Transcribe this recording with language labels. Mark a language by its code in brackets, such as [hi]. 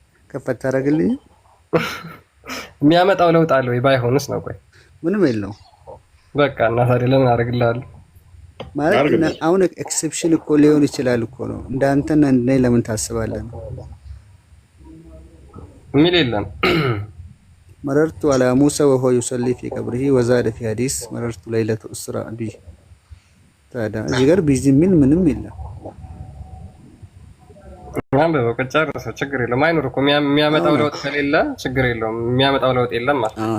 [am] ከፍ ታደርግልኝ። የሚያመጣው ለውጥ አለ ወይ ባይሆንስ ነው? ቆይ ምንም የለውም። በቃ እና ታዲያ ለምን አደርግልሃለሁ ማለት አሁን ኤክሰፕሽን እኮ ሊሆን ይችላል እኮ ነው። እንዳንተና እንደኔ ለምን ታስባለህ? ሚል የለም። [ar] مررت على موسى وهو يصلي في قبره وزاد في حديث مررت ليلة أسرى به [am] ታዲያ እዚህ ጋር ቢዚ ምን ምንም የለም። በቀጫረሰ ችግር የለም። አይኖር እኮ የሚያመጣው ለውጥ ከሌለ ችግር የለውም። የሚያመጣው ለውጥ የለም ማለት ነው።